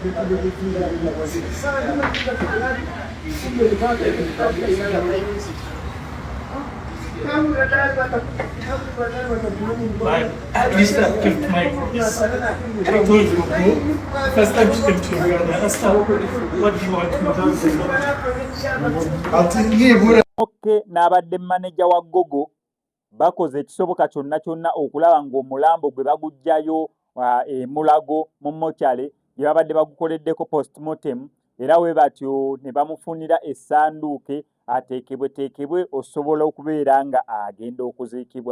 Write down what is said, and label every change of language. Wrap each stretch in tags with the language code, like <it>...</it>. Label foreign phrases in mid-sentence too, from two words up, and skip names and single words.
<en>At least I kept my promise. I told you, first time she came to me, I asked her, what do you want me to do?</en> <lg>ati nibura Oke n'abadde manager wa Gogo bakoze ekisoboka kyonna okulaba ng'omulambo gwe bagujjayo Mulago mu mochale gye babadde bagukoleddeko postmortem era we batyo ne bamufunira essanduuke ateekebwe osobola okubeera nga agenda okuziikibwa.</lg>